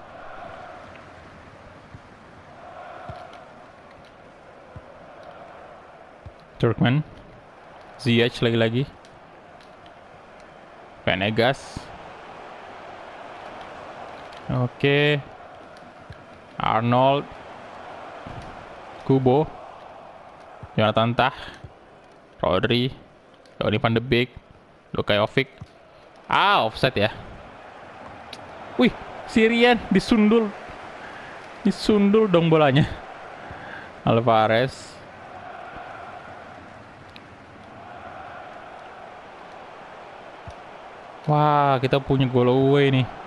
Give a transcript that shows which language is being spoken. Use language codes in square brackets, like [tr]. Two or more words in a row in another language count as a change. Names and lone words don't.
[id] Turkmen. Ziyech lagi-lagi. Venegas. Oke. Arnold. Kubo. Jonathan Tah. Rodri. Donny van de Beek. Luka Jovic. Offside ya. Wih, Syrian disundul. Disundul dong bolanya. Alvarez. Wah, kita punya [en] goal away [id] nih.